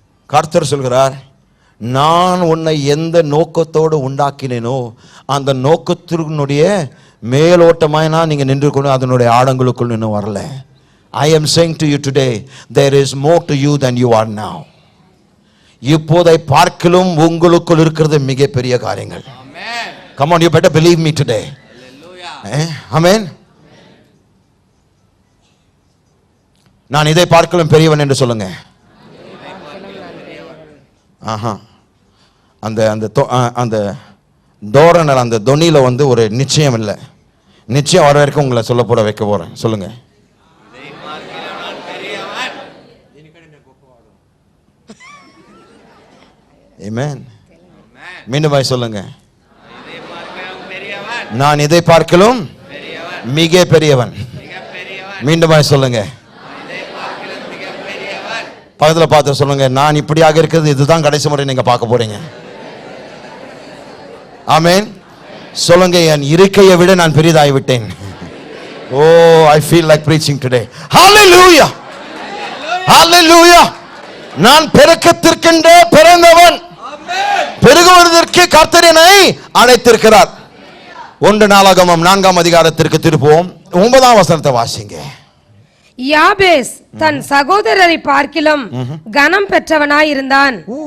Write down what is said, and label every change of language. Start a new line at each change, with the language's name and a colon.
Tamil: கர்த்தர் சொல்கிறார், நான் உன்னை எந்த நோக்கத்தோடு உண்டாக்கினேனோ அந்த நோக்கத்தினுடைய மேலோட்டமாய் நான் நீங்க நின்று கொண்டு அதனுடைய ஆழங்களுக்குள் இன்னும் வரல.
English: I am saying to you today, there is more to you than you are now.
Tamil: இப்போதை பார்க்கலும் உங்களுக்குள் இருக்கிறது மிகப்பெரிய காரியங்கள்.
English: Come on, you better believe me today. Amen.
Tamil: நான் இதை பார்க்கலும் பெரியவன் என்று சொல்லுங்க. அந்த அந்த அந்த தோரணர் அந்த தொனியில வந்து ஒரு நிச்சயம் இல்லை. நிச்சயம் வர வரைக்கும் உங்களை சொல்ல போற வைக்க போறேன். சொல்லுங்க. ஆமென். மீண்டும் சொல்லுங்க. நான் இதை பார்க்கலும் மிக பெரியவன். மீண்டும் சொல்லுங்க. பக்கத்தில் பார்த்து சொல்லுங்க, நான் இப்படியாக இருக்கிறது இதுதான் கடைசி முறை நீங்க பார்க்க போறீங்க. ஆமென். சொல்லுங்க, என் இருக்கையை விட நான் பெரிதாகி விட்டேன்.
English: Oh, I feel like preaching today. Hallelujah. Hallelujah.
Tamil: நான் பெருக்கத்திற்கென்றே பிறந்தவன், பெருகுவதற்கு கர்த்தர் என்னை அழைத்திருக்கிறார். 1 நாளாகமம் 4ஆம் அதிகாரத்திற்கு திருப்புவோம். 9ஆம் வசனத்தை வாசிங்க. யாபேஸ் தன் சகோதரரை பார்க்கிலும் கனம் பெற்றவனாயிருந்தான்.